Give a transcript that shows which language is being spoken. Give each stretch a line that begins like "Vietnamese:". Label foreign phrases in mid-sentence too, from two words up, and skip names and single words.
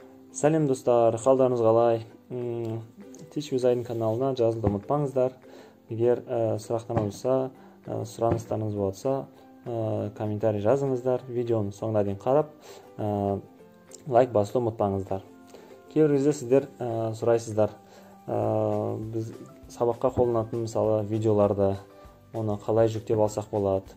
Kazakh: Сәлем достар, қалдарыңыз қалай? Teach-with-Aydin каналына жазылуды ұмытпаңыздар. Егер сұрақтарыңыз болса, сұраныстарыңыз болса, комментарий жазыңыздар. Видеоны соңына дейін қарап, лайк басуды ұмытпаңыздар. Кейбір кезде сіздер сұрайсыздар, біз сабаққа қолданатын мысалы видеоларды оны қалай жүктеп алсақ болады.